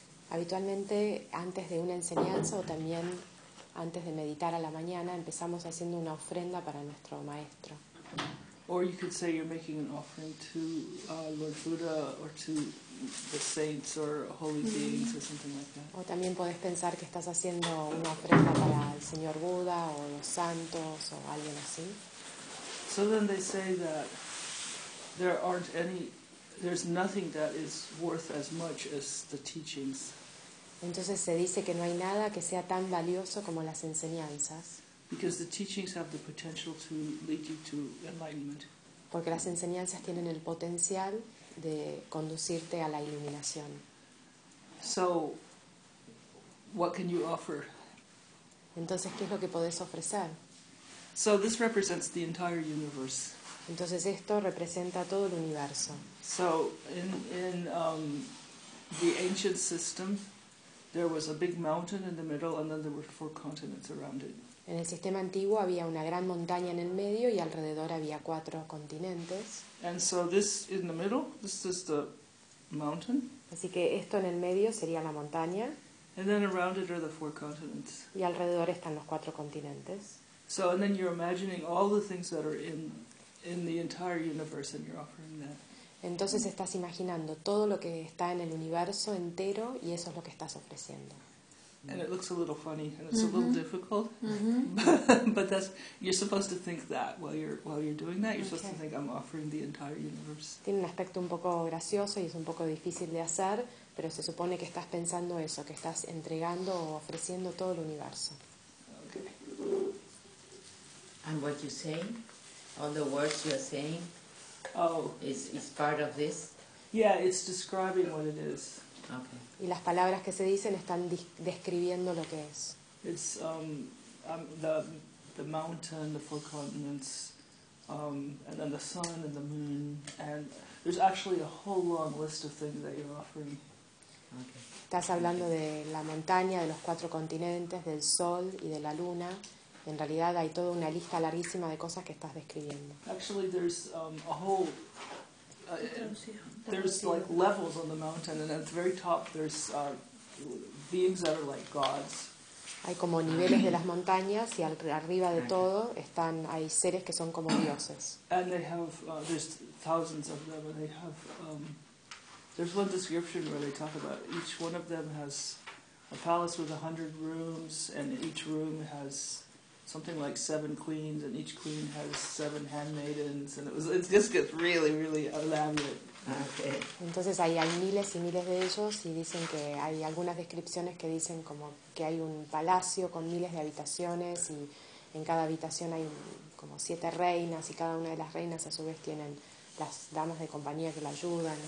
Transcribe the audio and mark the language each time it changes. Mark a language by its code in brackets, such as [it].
[es] Habitualmente, antes de una enseñanza o también antes de meditar a la mañana, empezamos haciendo una ofrenda para nuestro maestro. [en] Or you could say you're making an offering to Lord Buddha or to the saints or holy beings or something like that. [es] O también puedes pensar que estás haciendo una ofrenda para el señor Buda o los santos o alguien así. [en] So then they say that there aren't any. There's nothing that is worth as much as the teachings. [es] Entonces se dice que no hay nada que sea tan valioso como las enseñanzas. [en] Because the teachings have the potential to lead you to enlightenment. [es] Porque las enseñanzas tienen el potencial de conducirte a la iluminación. [en] So, what can you offer? [es] Entonces, ¿qué es lo que podés ofrecer? [en] So this represents the entire universe. [es] Entonces esto representa todo el universo. [en] So in the ancient system, there was a big mountain in the middle, and then there were four continents around it. [es] En el sistema antiguo había una gran montaña en el medio y alrededor había cuatro continentes. [en] And so this in the middle, this is the mountain. [es] Así que esto en el medio sería la montaña. [en] And then around it are the four continents. [es] Y alrededor están los cuatro continentes. [en] So and then you're imagining all the things that are in the entire universe, and you're offering that. [es] Entonces estás imaginando todo lo que está en el universo entero y eso es lo que estás ofreciendo. [en] And it looks a little funny and it's a little difficult. But that's, you're supposed to think that while you're doing that, you're supposed to think I'm offering the entire universe. [es] Tiene un aspecto un poco gracioso y es un poco difícil de hacer, pero se supone que estás pensando eso, que estás entregando o ofreciendo todo el universo. [en] Okay. And what you say, all the words you're saying, it's part of this. Yeah, it's describing what it is. Okay. [es] Y las palabras que se dicen están describiendo lo que es. [en] It's the mountain, the four continents, and then the sun and the moon, and there's actually a whole long list of things that you're offering. Okay. [es] Estás hablando de la montaña, de los cuatro continentes, del sol y de la luna. En realidad hay toda una lista larguísima de cosas que estás describiendo. [en] Actually, there's a whole there's like levels on the mountain, and at the very top there's beings that are like gods. [es] Hay como niveles de las montañas y arriba de todo están hay seres que son como dioses. [en] And they have there's thousands of them, and they have there's one description where they talk about each one of them has a palace with 100 rooms, and each room has something like 7 queens, and each queen has 7 handmaidens, and it just gets really, really elaborate. Okay. [es] Entonces hay miles y miles de ellos, y dicen que hay algunas descripciones que dicen como que hay un palacio con miles de habitaciones, y en cada habitación hay como 7 reinas, y cada una de las reinas a su vez tienen las damas de compañía que la ayudan.